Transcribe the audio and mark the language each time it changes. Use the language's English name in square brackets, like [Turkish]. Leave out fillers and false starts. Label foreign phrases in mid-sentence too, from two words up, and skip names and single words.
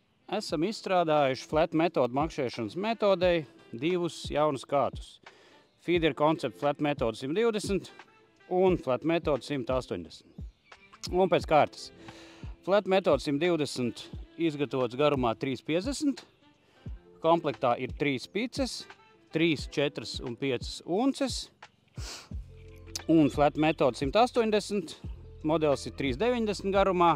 [Latvian] Esam izstrādājuši flat metodu makšķerēšanas metodei divus jaunus kātus. Feeder Concept flat metodu 120 un flat metodu 180. Un pēc kārtas. Flat metodu 120 izgatavots garumā 3,50. Komplektā ir 3 pices, 3, 4 un 5 unces. Un flat metodu 180 modelis ir 3,90 garumā.